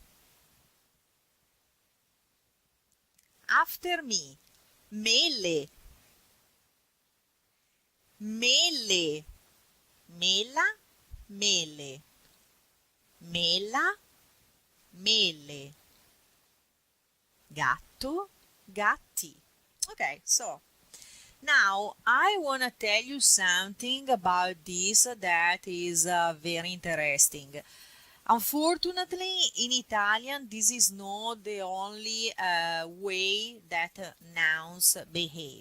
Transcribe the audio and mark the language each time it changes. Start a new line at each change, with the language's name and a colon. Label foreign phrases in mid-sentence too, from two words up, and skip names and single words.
English: After me,
Italian: mele, mele, mela, mele, mela, mele. Gatto, gatti.
English: Okay, so now I want to tell you something about this that is very interesting. Unfortunately, in Italian, this is not the only way that nouns behave.